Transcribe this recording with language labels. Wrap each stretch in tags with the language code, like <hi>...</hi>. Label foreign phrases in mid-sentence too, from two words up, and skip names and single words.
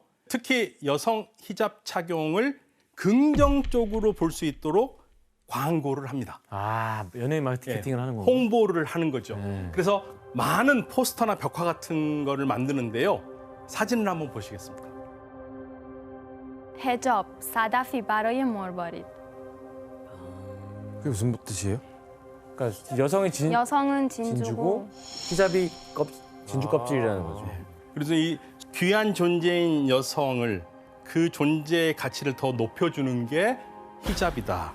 <ko>특히 여성 히잡 착용을 긍정적으로 볼 수 있도록 광고를 합니다. 아, 연예인 마케팅을 하는 거고. 홍보를 하는 거죠. 그래서 많은 포스터나 벽화 같은 거를 만드는데요. 사진을 한번 보시겠습니다.</ko> <fa>هجاب صدفی برای مروارید.</fa> <ko>그게 무슨 뜻이에요? 그러니까 여성이 여성은 진주고 진주고 히잡이 진주 껍질이라는 거죠. 그래서 이 귀한 존재인 여성을 그 존재의 가치를 더 높여주는 게 히잡이다.</ko>